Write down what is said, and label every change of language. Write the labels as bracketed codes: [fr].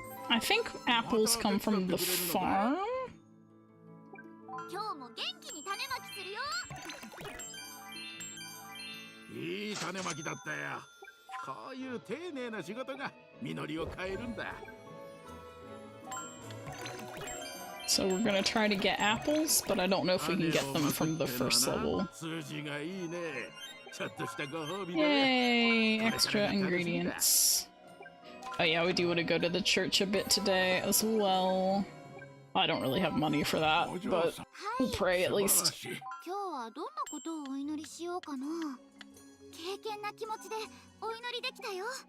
[en] I think apples come from the farm? [ja] 今日も元気に種まきするよ。いい種まきだったよ。こういう丁寧な仕事が実りを変えるんだ。 [en] So we're gonna try to get apples, but I don't know if we can get them from the first level. [ja] 数字がいいね。ちょっとしたご褒美だ [en] Yay! [ja] ね。 [en] Extra ingredients. Oh yeah, we do want to go to the church a bit today as well. I don't really have money for that, but we'll pray at least. [ja] 今日はどんなことをお祈りしようかな。敬虔な気持ちでお祈りできたよ。